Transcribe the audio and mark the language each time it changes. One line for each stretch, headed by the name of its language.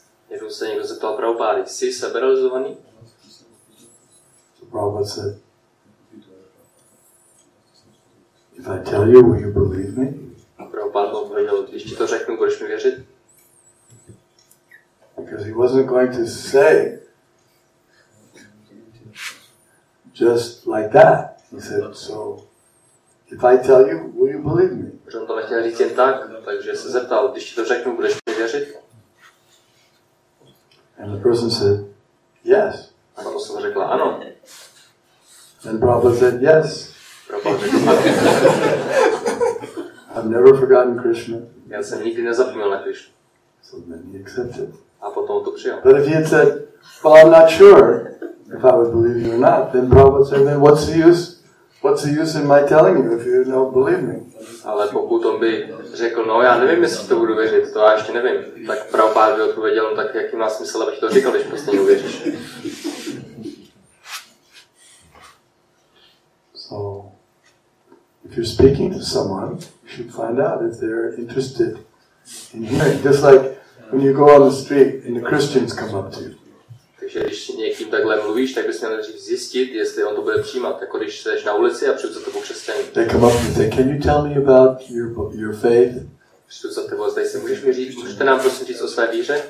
Czech: Jednou se někdo zeptal Prabhupády, jsi seberealizovaný?
English: So Prabhupada said, if I tell you, will you believe me?
Czech: A Prabhupád mu odpověděl, když ti to řeknu, budeš mi věřit?
English: Because he wasn't going to say just like that. He said, so if I tell you, will you believe me?
Czech: Protože on to nechtěl říct jen tak, takže se zeptal, když ti to řeknu, budeš mi věřit?
English: And the person said, yes.
Czech: A ta osoba řekla ano.
English: And Prabhupada said, yes.
Czech: Prabhupada řekl ano.
English: I've never forgotten Krishna.
Czech: Já jsem nikdy nezapomněl na Krishnu.
English: So then he accepted.
Czech: A potom to přijal.
English: But if he had said, well, I'm not sure if I would believe you or not, then Prabhupada said, then what's the use? What's the use in my telling you if you don't believe me?
Czech: Ale pokud on by řekl, no já nevím, jestli to budu věřit, to já ještě nevím, tak Prabhupada by odpověděl, no tak jaký má smysl, abych to říkal, když prostě neuvěříš.
English: So, if you're speaking to someone, you should find out if they're interested in hearing. Just like when you go on the street and the Christians come up to you.
Czech: Takže když někým takhle mluvíš, tak bys měl nejdřív zjistit, jestli on to bude přijímat. Jako když jsi na ulici a přijdu za tebou křesťaní.
English: They come up and say, can you tell me about your faith?
Czech: Přijdu za tebou a zdají se, můžete nám prosím říct o své víře?